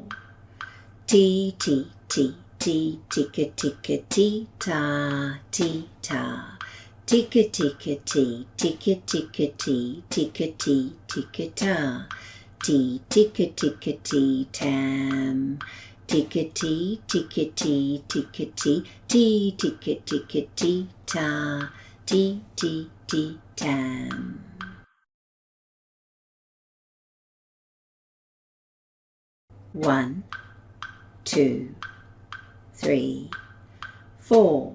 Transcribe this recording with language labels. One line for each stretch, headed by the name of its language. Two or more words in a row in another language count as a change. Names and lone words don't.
English: Ti, ti, ti, ti, ticka, ticka, ti, ta, ti, ta. Ticka, ticka, ti, ticka, ticka, ti, ticka, ti, ticka, ta. Ti, ticka, ticka, ti, tam. tickety, tickety, tickety, tea, ticket, tickety, ta, tea, tea, tea, tam. One, two, three, four.